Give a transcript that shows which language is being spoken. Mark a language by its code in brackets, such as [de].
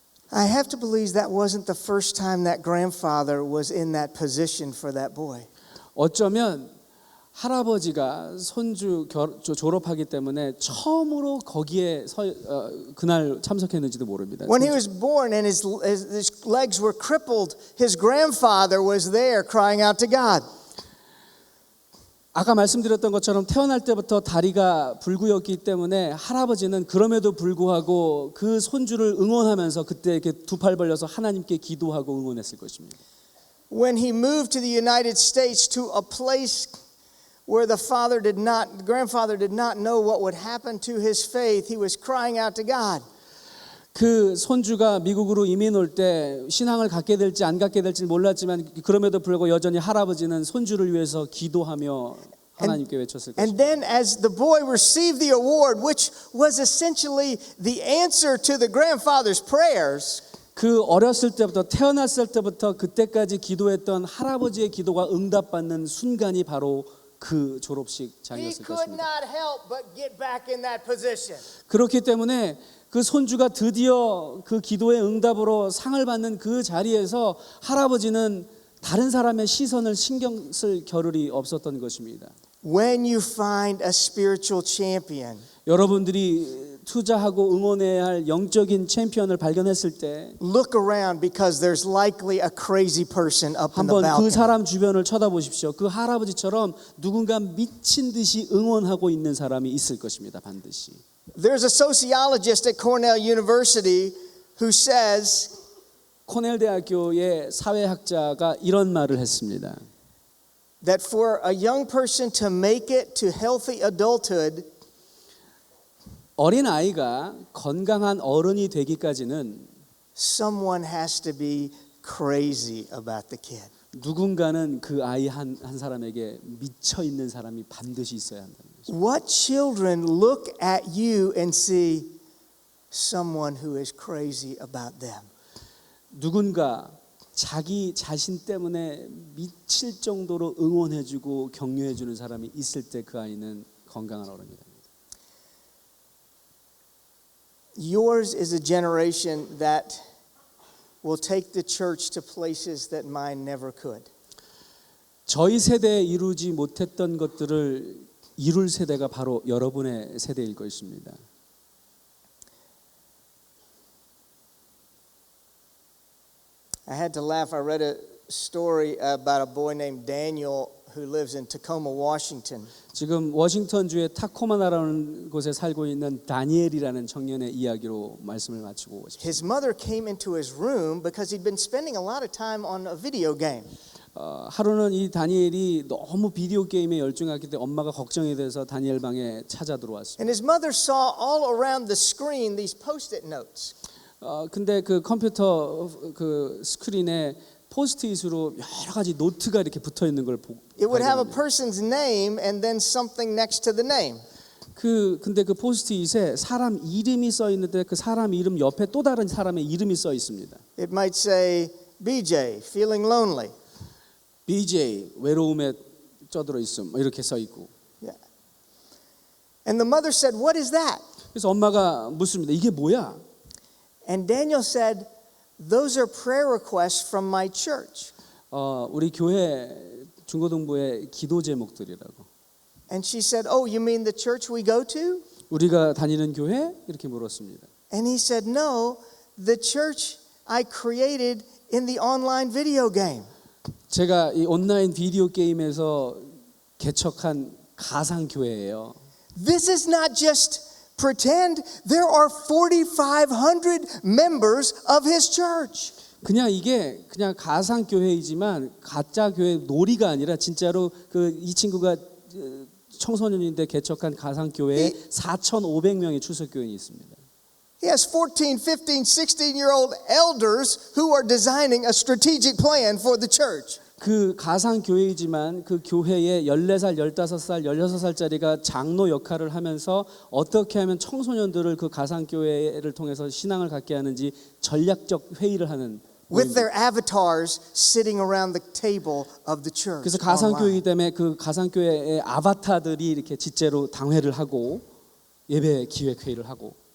[en] I have to believe that wasn't the first time that grandfather was in that position for that boy. [ko] 어쩌면 할아버지가 손주 졸업하기 때문에 처음으로 거기에 그날 참석했는지도 모릅니다. [en] When he was born and his legs were crippled, his grandfather was there crying out to God. [ko] 아까 말씀드렸던 것처럼 태어날 때부터 다리가 불구였기 때문에 할아버지는 그럼에도 불구하고 그 손주를 응원하면서 그때 이렇게 두 팔 벌려서 하나님께 기도하고 응원했을 것입니다. [en] When he moved to the United States to a place where the grandfather did not know what would happen to his faith, he was crying out to God. [ko] 그 손주가 미국으로 이민 올 때 신앙을 갖게 될지 안 갖게 될지 몰랐지만 그럼에도 불구하고 여전히 할아버지는 손주를 위해서 기도하며 하나님께 외쳤을 [en] And [ko] 것입니다. [en] then as the boy received the award, which was essentially the answer to the grandfather's prayers, [ko] 그 어렸을 때부터 태어났을 때부터 그때까지 기도했던 할아버지의 기도가 응답받는 순간이 바로 그 졸업식 [en] he [ko] 장이었을 [en] could [ko] 것입니다. [en] not help but get back in that position. [ko] 그렇기 때문에 그 손주가 드디어 그 기도의 응답으로 상을 받는 그 자리에서 할아버지는 다른 사람의 시선을 신경 쓸 겨를이 없었던 것입니다. [en] When you find a spiritual champion, [ko] 여러분들이 투자하고 응원해야 할 영적인 챔피언을 발견했을 때 [en] look around because there's likely a crazy person up in the [ko] 한번 그 사람 주변을 쳐다보십시오. 그 할아버지처럼 누군가 미친 듯이 응원하고 있는 사람이 있을 것입니다. 반드시. [en] There's a sociologist at Cornell University who says [ko] 코넬 대학교의 사회학자가 이런 말을 했습니다. [en] that for a young person to make it to healthy adulthood, [ko] 어린 아이가 건강한 어른이 되기까지는 [en] someone has to be crazy about the kid. [ko] 누군가는 그 아이 한 사람에게 미쳐 있는 사람이 반드시 있어야 한다는 거죠. [en] What children look at you and see someone who is crazy about them? [ko] 누군가 자기 자신 때문에 미칠 정도로 응원해주고 격려해주는 사람이 있을 때 그 아이는 건강한 어른이 됩니다. [en] Yours is a generation that will take the church to places that mine never could. [ko] 저희 세대에 이루지 못했던 것들을 이룰 세대가 바로 여러분의 세대일 것입니다. [en] I had to laugh. I read a story about a boy named Daniel who lives in Tacoma, Washington. [ko] 지금 워싱턴주의 타코마나라는 곳에 살고 있는 다니엘이라는 청년의 이야기로 말씀을 마치고 싶습니다. [en] His mother came into his room because he'd been spending a lot of time on a video game. [ko] 하루는 이 다니엘이 너무 비디오 게임에 열중했기 때문에 엄마가 걱정이 돼서 다니엘 방에 찾아 들어왔습니다. [en] And his mother saw all around the screen these post-it notes. [ko] 근데 그 컴퓨터 그 스크린에 포스트잇으로 여러 가지 노트가 이렇게 붙어 있는 걸 보고 [en] It would have a person's name and then something next to the name. [ko] 근데 그 포스트잇에 사람 이름이 써 있는데 그 사람 이름 옆에 또 다른 사람의 이름이 써 있습니다. [en] It might say BJ, feeling lonely. [ko] BJ 외로움에 쩌들어 있음 뭐 이렇게 써 있고. [en] Yeah. And the mother said, "What is that?" [ko] 그래서 엄마가 묻습니다. 이게 뭐야? [en] And Daniel said, "Those are prayer requests from my church." [ko] 우리 교회 중고등부의 기도 제목들이라고. [en] And she said, "Oh, you mean the church we go to?" [ko] 우리가 다니는 교회? 이렇게 물었습니다. [en] And he said, "No, the church I created in the online video game." [ko] 제가 이 온라인 비디오 게임에서 개척한 가상 교회예요. [en] This is not just pretend. There are 4,500 members of his church. [ko] 그냥 이게 그냥 가상 교회이지만 가짜 교회 놀이가 아니라 진짜로 이 친구가 청소년인데 개척한 가상 교회에 4,500명의 출석 교인이 있습니다. [en] He has 14, 15, 16-year-old elders who are designing a strategic plan for the church. [ko] 그 가상 교회이지만 그 교회에 14살, 15살, 16살짜리가 장로 역할을 하면서 어떻게 하면 청소년들을 그 가상 교회를 통해서 신앙을 갖게 하는지 전략적 회의를 하는 [en] With their avatars sitting around the table of the church. [ko] 그래서 가상 [en] online. [ko] 교회이기 때문에 그 가상 교회의 아바타들이 이렇게実제로 당회를 하고 예배 기획 회의를 하고.